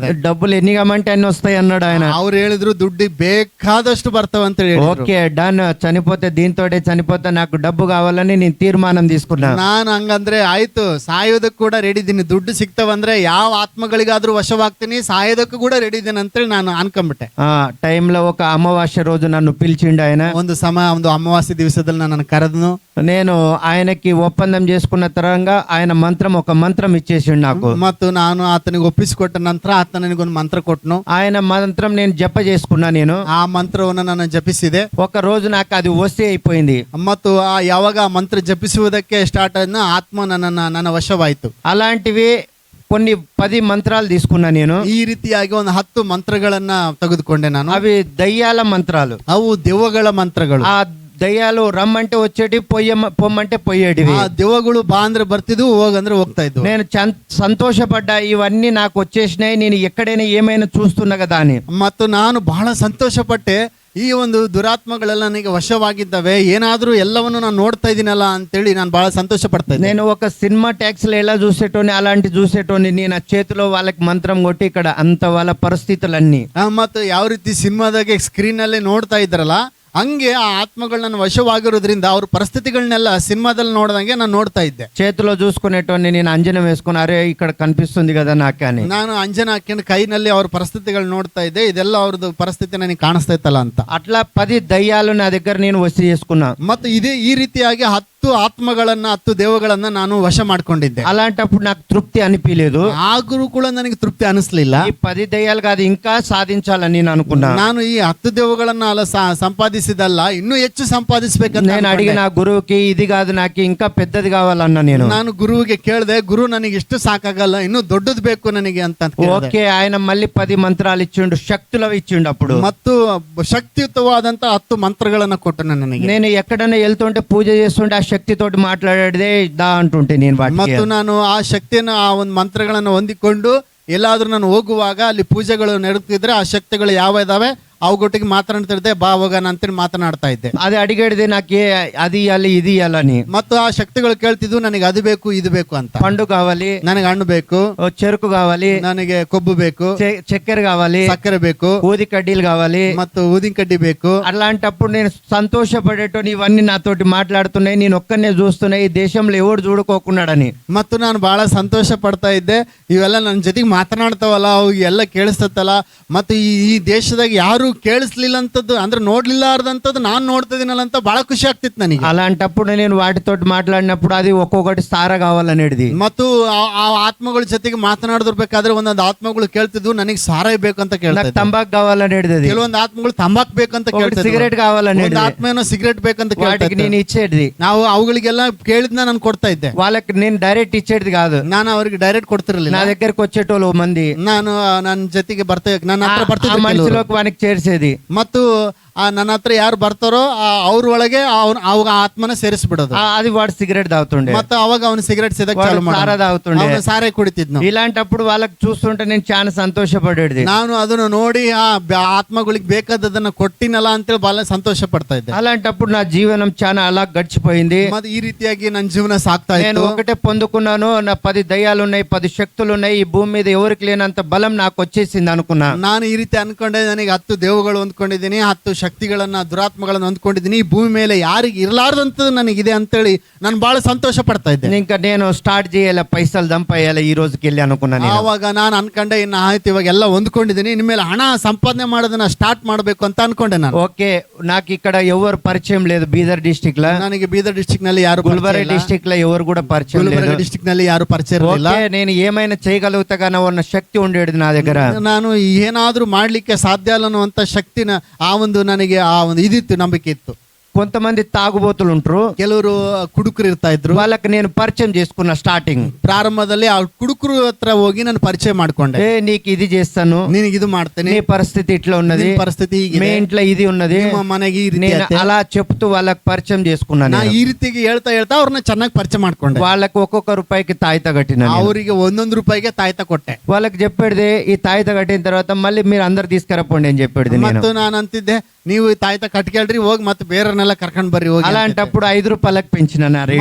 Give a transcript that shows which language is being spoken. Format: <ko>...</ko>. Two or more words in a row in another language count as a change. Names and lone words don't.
<te>డబ్బులు ఎన్ని కమ్మంటే అన్ని వస్తాయి అన్నాడు ఆయన.</te> <kn>ಅವ್ರು ಹೇಳಿದ್ರು ದುಡ್ಡು ಬೇಕಾದಷ್ಟು ಬರ್ತಾವ ಅಂತ ಹೇಳಿ.</kn> <en>okay done,</en> <te>చనిపోతే దీంతోటే చనిపోతే నాకు డబ్బు కావాలని నేను తీర్మానం తీసుకున్నా.</te> <kn>ನಾನು ಹಂಗಂದ್ರೆ ಆಯ್ತು, ಸಾಯೋದಕ್ಕೂ ಕೂಡ ರೆಡಿ ಇದ್ದೀನಿ, ದುಡ್ಡು ಸಿಗ್ತಾವಂದ್ರೆ ಯಾವ ಆತ್ಮಗಳಿಗಾದ್ರೂ ವಶವಾಗ್ತೀನಿ, ಸಾಯೋದಕ್ಕೂ ಕೂಡ ರೆಡಿ ಇದ್ದೀನಿ ಅಂತೇಳಿ ನಾನು ಅನ್ಕೊಂಡ್ಬಿಟ್ಟೆ.</kn> <te>ఆ టైంలో ఒక అమావాస్య రోజు నన్ను పిలిచిండు ఆయన.</te> <kn>ಒಂದು ಅಮಾವಾಸ್ಯ ದಿವಸದಲ್ಲಿ ನನ್ನ ಕರೆದನು.</kn> <te>నేను ఆయనకి ఒప్పందం చేసుకున్న తరంగా ఆయన ఒక మంత్రం ఇచ్చేసిండు నాకు.</te> <kn>ಮತ್ತು ನಾನು ಆತನಿಗೆ ಒಪ್ಪಿಸಿಕೊಟ್ಟ ನಂತರ ಆತ ನನಗೊಂದು ಮಂತ್ರ ಕೊಟ್ಟನು.</kn> <te>ఆయన మంత్రం నేను జప చేసుకున్నా. నేను</te> <kn>ಆ ಮಂತ್ರವನ್ನು ನಾನು ಜಪಿಸಿದೆ.</kn> <te>ఒక రోజు నాకు అది వస్తే అయిపోయింది.</te> <kn>ಮತ್ತು ಯಾವಾಗ ಆ ಮಂತ್ರ ಜಪಿಸುವುದಕ್ಕೆ ಸ್ಟಾರ್ಟ್ ಆದ್ನ ಆತ್ಮ ನನ್ನ ವಶವಾಯಿತು.</kn> <te>అలాంటివి కొన్ని 10 మంత్రాలు తీసుకున్నా నేను.</te> <kn>ಈ ರೀತಿಯಾಗಿ ಒಂದು 10 ಮಂತ್ರಗಳನ್ನ ತೆಗೆದುಕೊಂಡೆ ನಾನು.</kn> <te>అవి దయ్యాల మంత్రాలు,</te> <kn>ಅವು ದೆವ್ವಗಳ ಮಂತ್ರಗಳು.</kn> <te>ఆ దయ్యాలు రమ్మంటే వచ్చేటి, పొమ్మంటే పోయేటివి.</te> <kn>ಆ ದೆವ್ವಗಳು ಬಾ ಅಂದ್ರೆ ಬರ್ತಿದ್ವು, ಹೋಗಂದ್ರೆ ಹೋಗ್ತಾ ಇದ್ವು.</kn> <te>నేను సంతోషపడ్డా, ఇవన్నీ నాకు వచ్చేసినాయి, నేను ఎక్కడైనా ఏమైనా చూస్తున్నా కదా అని.</te> <kn>ಮತ್ತು ನಾನು ಬಹಳ ಸಂತೋಷಪಟ್ಟೆ, ಈ ಒಂದು ದುರಾತ್ಮಗಳೆಲ್ಲ ನನಗೆ ವಶವಾಗಿದ್ದಾವೆ, ಏನಾದ್ರೂ ಎಲ್ಲವನ್ನು ನಾನು ನೋಡ್ತಾ ಇದ್ದೀನಲ್ಲ ಅಂತೇಳಿ ನಾನು ಬಹಳ ಸಂತೋಷ ಪಡ್ತಾ ಇದ್ದೆ.</kn> <te>నేను ఒక సినిమా ట్యాక్స్లో ఎలా చూసేటోని అలాంటి చూసేటోని. నేను ఆ చేతిలో వాళ్ళకి మంత్రం కొట్టి ఇక్కడ అంత వాళ్ళ పరిస్థితులన్నీ.</te> <kn>ಮತ್ತು ಯಾವ ರೀತಿ ಸಿನಿಮಾದಾಗೆ ಸ್ಕ್ರೀನ್ ಅಲ್ಲೇ ನೋಡ್ತಾ ಇದ್ರಲ್ಲ, ಹಂಗೆ ಆ ಆತ್ಮಗಳನ್ನ ವಶವಾಗಿರೋದ್ರಿಂದ ಅವ್ರ ಪರಿಸ್ಥಿತಿಗಳನ್ನೆಲ್ಲ ಸಿನಿಮಾದಲ್ಲಿ ನೋಡ್ದಂಗೆ ನಾನು ನೋಡ್ತಾ ಇದ್ದೆ.</kn> <te>చేతిలో చూసుకునేటోని నేను అంజనం వేసుకుని, అరే ఇక్కడ కనిపిస్తుంది కదా నాకు అని.</te> <kn>ನಾನು ಅಂಜನ ಹಾಕೊಂಡು ಕೈನಲ್ಲಿ ಅವ್ರ ಪರಿಸ್ಥಿತಿಗಳು ನೋಡ್ತಾ ಇದ್ದೆ, ಇದೆಲ್ಲ ಅವ್ರದ್ದು ಪರಿಸ್ಥಿತಿ ನನಗೆ ಕಾಣಿಸ್ತಾ ಇತ್ತಲ್ಲ ಅಂತ.</kn> <te>అట్లా 10 దయ్యాలు నా దగ్గర నేను వసి చేసుకున్నా.</te> <kn>ಮತ್ತು ಈ ರೀತಿಯಾಗಿ 10 ಆತ್ಮಗಳನ್ನ 10 ದೇವಗಳನ್ನ ನಾನು ವಶ ಮಾಡ್ಕೊಂಡಿದ್ದೆ.</kn> <te>అలాంటప్పుడు నాకు తృప్తి అనిపించలేదు.</te> <kn>ಆದರೂ ಕೂಡ ನನಗೆ ತೃಪ್ತಿ ಅನಿಸ್ಲಿಲ್ಲ.</kn> <te>ఈ 10 దయ్యాలు కాదు, ఇంకా సాధించాలని నేను అనుకున్నా.</te> <kn>ನಾನು ಈ 10 ದೇವಗಳನ್ನ ಅಲ್ಲ ಸಂಪಾದಿಸಿದಲ್ಲ, ಇನ್ನೂ ಹೆಚ್ಚು ಸಂಪಾದಿಸಬೇಕಂತ</kn> <te>నేను అడిగిన గురువుకి, ఇది కాదు నాకు ఇంకా పెద్దది కావాలన్నా.</te> <kn>ನಾನು ಗುರುವಿಗೆ ಕೇಳಿದೆ, ಗುರು ನನಗೆ ಇಷ್ಟು ಸಾಕಾಗಲ್ಲ, ಇನ್ನೂ ದೊಡ್ಡದು ಬೇಕು ನನಗೆ ಅಂತ.</kn> <te>ఓకే, ఆయన మళ్ళీ 10 మంత్రాలు ఇచ్చిండు, శక్తులు ఇచ్చిండు. అప్పుడు</te> <kn>ಮತ್ತು ಶಕ್ತಿಯುತವಾದಂತ 10 ಮಂತ್ರಗಳನ್ನ ಕೊಟ್ಟು ನನಗೆ.</kn> <te>నేను ఎక్కడైనా వెళ్తుంటే పూజ చేస్తుంటే ఆ శక్తితోటి మాట్లాడేదే దా అంటుంటే నేను</te> <kn>ಮತ್ತು ನಾನು ಆ ಶಕ್ತಿಯನ್ನು, ಆ ಒಂದು ಮಂತ್ರಗಳನ್ನು ಹೊಂದಿಕೊಂಡು ಎಲ್ಲಾದ್ರೂ ನಾನು ಹೋಗುವಾಗ ಅಲ್ಲಿ ಪೂಜೆಗಳು ನಡೆಯುತ್ತಿದ್ರೆ ಆ ಶಕ್ತಿಗಳು ಯಾವ ಇದಾವೆ ಅವಗೊಟ್ಟಿಗೆ ಮಾತನಾಡ್ತಿರ್ದೆ, ಬಾ ಹೋಗೋಣ ಅಂತೇಳಿ ಮಾತನಾಡ್ತಾ ಇದ್ದೆ.</kn> <te>అది అడిగేది నాకు అది ఇవ్వాలి ఇది ఇవ్వాలని.</te> <kn>ಮತ್ತು ಆ ಶಕ್ತಿಗಳು ಕೇಳ್ತಿದ್ವು, ನನಗೆ ಅದು ಬೇಕು ಇದು ಬೇಕು ಅಂತ.</kn> <te>పండు కావాలి,</te> <kn>ನನಗೆ ಹಣ್ಣು ಬೇಕು,</kn> <te>చెరుకు కావాలి,</te> <kn>ನನಗೆ ಕೊಬ್ಬು ಬೇಕು,</kn> <te>చక్కెర కావాలి,</te> <kn>ಸಕ್ಕರೆ ಬೇಕು,</kn> <te>ఊది కడ్డీలు కావాలి,</te> <kn>ಮತ್ತು ಊದಿನ ಕಡ್ಡಿ ಬೇಕು.</kn> <te>అలాంటప్పుడు నేను సంతోషపడేటోని, ఇవన్నీ నాతోటి మాట్లాడుతున్నాయి, నేను ఒక్కనే చూస్తున్నాయి, ఈ దేశంలో ఎవడు చూడుకోకున్నాడని.</te> <kn>ಮತ್ತು ನಾನು ಬಹಳ ಸಂತೋಷ ಪಡ್ತಾ ಇದ್ದೆ, ಇವೆಲ್ಲ ನನ್ನ ಜೊತೆಗೆ ಮಾತನಾಡ್ತಾವಲ್ಲ, ಅವು ಎಲ್ಲ ಕೇಳಿಸ್ತಲ್ಲ. ಮತ್ತು ಈ ದೇಶದಾಗ ಯಾರು ಕೇಳಿಸ್ಲಿಲ್ಲ ಅಂತದ್ದು, ಅಂದ್ರೆ ನೋಡ್ಲಿಲ್ಲಾರ್ದಂಥದ್ದು ನಾನು ನೋಡ್ತಾ ಇದೀನಲ್ಲ ಅಂತ ಬಹಳ ಖುಷಿ ಆಗ್ತಿತ್ತು ನನಗೆ.</kn> <te>అలాంటప్పుడు నేను వాటితోటి మాట్లాడినప్పుడు అది ఒక్కొక్కటి సార కావాలనేది.</te> <kn>ಮತ್ತು ಆ ಆತ್ಮಗಳ ಜೊತೆಗೆ ಮಾತನಾಡಿರ್ಬೇಕಾದ್ರೆ ಒಂದೊಂದು ಆತ್ಮಗಳು ಕೇಳ್ತಿದ್ವು, ನನಗೆ ಸಾರಾಯಿ ಬೇಕಂತ ಕೇಳ್ತಾ,</kn> <te>ತಂಬಾಕ್ ಕಾవాలనేది.</te> <kn>ಕೆಲವೊಂದು ಆತ್ಮಗಳು ತಂಬಾಕ್ ಬೇಕಂತ ಕೇಳ್ತಾ,</kn> <te>ಸಿಗರೇಟ್ ಕಾవాలనేది,</te> <kn>ಆತ್ಮೇನೋ ಸಿಗರೇಟ್ ಬೇಕಂತ ಕೇಳ್ತಾ.</kn> <te>నేను ఇచ్చేది,</te> <kn>ನಾವು ಅವುಗಳಿಗೆಲ್ಲ ಕೇಳಿದ್ನ ನಾನು ಕೊಡ್ತಾ ಇದ್ದೆ.</kn> <te>వాళ్ళకి నేను డైరెక్ట్ ఇచ్చేది కాదు,</te> <kn>ನಾನು ಅವ್ರಿಗೆ ಡೈರೆಕ್ಟ್ ಕೊಡ್ತಿರ್ಲಿಲ್ಲ.</kn> <te>నా దగ్గరకు వచ్చేటోళ్ళు మంది,</te> <kn>ನಾನು ನನ್ನ ಜೊತೆಗೆ ಬರ್ತಾ, ನನ್ನ ಹತ್ರ ಬರ್ತಿದ್ದೆ,</kn> <te>మనిషిలోకి వానికి చేర్చేది.</te> <kn>ಮತ್ತು ನನ್ನ ಹತ್ರ ಯಾರು ಬರ್ತಾರೋ ಅವ್ರ ಒಳಗೆ ಅವಾಗ ಆತ್ಮನ ಸೇರಿಸ್ಬಿಡೋದು.</kn> <te>అది వాడు సిగరెట్ తాగుతుండే,</te> <kn>ಮತ್ತೆ ಅವಾಗ ಅವನು ಸಿಗರೆಟ್ ಸೇದಕ್</kn> <te>వాడు</te> <kn>ಚಾಲು</kn> <te>సారా</te> <kn>ಮಾಡೋದು,</kn> <te>తాగుతుండే.</te> <kn>ಅವನು ಸಾರೆ ಕುಡಿತಿದ್ನು.</kn> <te>ఇలాంటప్పుడు వాళ్ళకి చూస్తుంటే నేను చాలా సంతోషపడేది.</te> <kn>ನಾನು ಅದನ್ನು ನೋಡಿ ಆತ್ಮಗಳಿಗೆ ಬೇಕಾದದನ್ನ ಕೊಟ್ಟಿನಲ್ಲ ಅಂತೇಳಿ ಬಹಳ ಸಂತೋಷ ಪಡ್ತಾ ಇದ್ದೆ.</kn> <te>అలాంటప్పుడు నా జీవనం చాలా అలా గడిచిపోయింది.</te> <kn>ಮತ್ತೆ ಈ ರೀತಿಯಾಗಿ ನನ್ನ ಜೀವನ ಸಾಕ್ತಾ</kn> <te>నేను</te> <kn>ಇತ್ತು.</kn> <te>ఒకటే పొందుకున్నాను, నా 10 దయ్యాలు ఉన్నాయి, 10 శక్తులు ఉన్నాయి, ఈ భూమి మీద ఎవరికి లేనంత బలం నాకు వచ్చేసింది అనుకున్నా.</te> <kn>ನಾನು ಈ ರೀತಿ ಅನ್ಕೊಂಡೆ, ನನಗೆ 10 ದೇವಗಳು ಹೊಂದ್ಕೊಂಡಿದ್ದೀನಿ, 10 ಶಕ್ತಿಗಳನ್ನ ದುರಾತ್ಮಗಳನ್ನ ಹೊಂದ್ಕೊಂಡಿದ್ದೀನಿ, ಈ ಭೂಮಿ ಮೇಲೆ ಯಾರಿಗೆ ಇರಲಾರ್ದಂಥದ್ದು ನನಗಿದೆ ಅಂತೇಳಿ ನಾನು ಬಹಳ ಸಂತೋಷ ಪಡ್ತಾ ಇದ್ದೆ.</kn> <te>ఇంకా నేను స్టార్ట్ చేయాలి, పైసలు దంపేయాలి ఈ రోజుకి వెళ్ళి అనుకున్నాను.</te> <kn>ಆವಾಗ ನಾನು ಅನ್ಕೊಂಡೆ, ಇನ್ನು ಆಯ್ತು ಇವಾಗ ಎಲ್ಲ ಹೊಂದ್ಕೊಂಡಿದ್ದೀನಿ, ಇನ್ಮೇಲೆ ಹಣ ಸಂಪಾದನೆ ಮಾಡೋದನ್ನ ಸ್ಟಾರ್ಟ್ ಮಾಡಬೇಕು ಅಂತ ಅನ್ಕೊಂಡೆ ನಾನು.</kn> <te>ఓకే, నాకు ఇక్కడ ఎవరు పరిచయం లేదు బీదర్ డిస్ట్రిక్ట్ లో.</te> <kn>ನನಗೆ ಬೀದರ್ ಡಿಸ್ಟ್ರಿಕ್ಟ್ ನಲ್ಲಿ ಯಾರು,</kn> <te>గుల్బర్గా డిస్ట్రిక్ట్ లో ఎవరు కూడా పరిచయం లేదు.</te> <kn>ಗುಲ್ಬರ್ಗ ಡಿಸ್ಟ್ರಿಕ್ಟ್ ನಲ್ಲಿ ಯಾರು ಪರಿಚಯ ಇರಲಿಲ್ಲ.</kn> <te>ఓకే, నేను ఏమైనా చేయగలుగుతాగానో ఉన్న శక్తి ఉండేది నా దగ్గర.</te> <kn>ನಾನು ಏನಾದ್ರೂ ಮಾಡ್ಲಿಕ್ಕೆ ಸಾಧ್ಯ ಅಲ್ಲ ಅನ್ನುವಂತ ಶಕ್ತಿನ ನನಗೆ ಇದಿತ್ತು, ನಂಬಿಕೆ ಇತ್ತು.</kn> <te>కొంతమంది తాగుబోతులు ఉంటారు,</te> <kn>ಕೆಲವರು ಕುಡುಕರು ಇರ್ತಾ ಇದ್ರು.</kn> <te>వాళ్ళకి నేను పరిచయం చేసుకున్న స్టార్టింగ్</te> <kn>ಪ್ರಾರಂಭದಲ್ಲಿ ಆ ಕುಡುಕರು ಹತ್ರ ಹೋಗಿ ನಾನು ಪರಿಚಯ ಮಾಡ್ಕೊಂಡೆ.</kn> <te>ఏ నీకు ఇది చేస్తాను,</te> <kn>ನಿನಗೆ ಇದು ಮಾಡ್ತೇನೆ,</kn> <te>నీ పరిస్థితి ఇట్లా ఉన్నది,</te> <kn>ನಿನ್ ಪರಿಸ್ಥಿತಿ ಹೀಗಿದೆ,</kn> <te>మీ ఇంట్లో ఇది ఉన్నది,</te> <kn>ನಿಮ್ಮ ಮನೆಗೆ ಈ ರೀತಿ</kn> <te>నేను</te> <kn>ಐತೆ.</kn> <te>అలా చెప్తూ వాళ్ళకి పరిచయం చేసుకున్నాను.</te> <kn>ನಾ ಈ ರೀತಿಗೆ ಹೇಳ್ತಾ ಅವ್ರನ್ನ ಚೆನ್ನಾಗಿ ಪರಿಚಯ ಮಾಡ್ಕೊಂಡೆ.</kn> <te>వాళ్ళకి ఒక్కొక్క రూపాయికి తాయిత కట్టిన,</te> <kn>ಅವರಿಗೆ 1 ರೂಪಾಯಿಗೆ ತಾಯ್ತ ಕೊಟ್ಟೆ.</kn> <te>వాళ్ళకి చెప్పేది ఈ తాయిత కట్టిన తర్వాత మళ్ళీ మీరు అందరు తీసుకురపోండి అని చెప్పేది. నేను</te> <kn>ಮತ್ತು ನಾನು ಅಂತಿದ್ದೆ, ನೀವು ಈ ತಾಯ್ತ ಕಟ್ಕೇಳ್ರಿ, ಹೋಗಿ ಮತ್ತೆ ಬೇರೆಯವ್ರನ್ನೆಲ್ಲ ಕರ್ಕೊಂಡ್ ಬರ್ರಿ ಹೋಗಿ.</kn> <te>అలాంటప్పుడు 5 రూపాయలకు పెంచిన నా రేటు.</te>